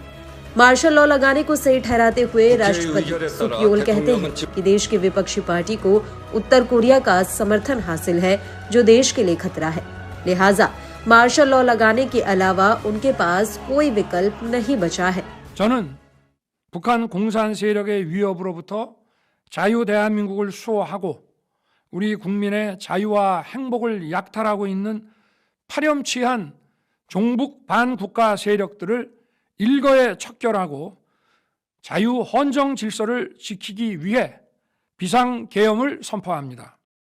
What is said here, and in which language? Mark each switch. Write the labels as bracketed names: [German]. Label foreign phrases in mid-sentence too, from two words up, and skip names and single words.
[Hindi] मार्शल लॉ लगाने को सही ठहराते हुए राष्ट्रपति सुकयोल कहते हैं कि देश की विपक्षी पार्टी को उत्तर कोरिया का समर्थन हासिल है जो देश के लिए खतरा है, लिहाजा मार्शल लॉ लगाने के अलावा उनके पास कोई विकल्प नहीं बचा है। [Korean] 저는 북한 공산 세력의 위협으로부터 자유 대한민국을 수호하고 우리 국민의 자유와 행복을 약탈하고 있는 파렴치한 종북 반국가 세력들을 일거에 척결하고 자유 헌정 질서를 지키기 위해 비상계엄을 선포합니다.